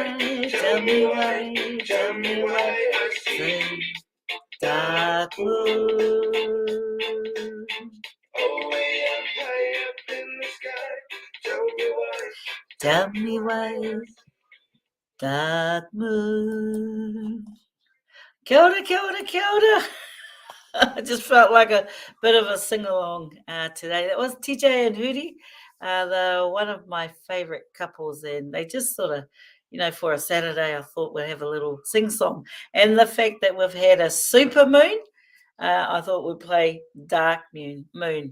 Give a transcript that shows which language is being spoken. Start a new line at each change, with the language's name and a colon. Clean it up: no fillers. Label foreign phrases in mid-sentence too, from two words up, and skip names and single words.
English: Tell me why say dark moon. Way up high up in the sky. Tell me why dark moon.
Māori: Kia ora, kia ora, kia ora.
English: I just felt like a bit of a sing-along today. That was TJ and Hootie. They're one of my favourite couples, and they just sort of, for a Saturday, I thought we'd have a little sing-song. And the fact that we've had a super moon, I thought we'd play Dark Moon.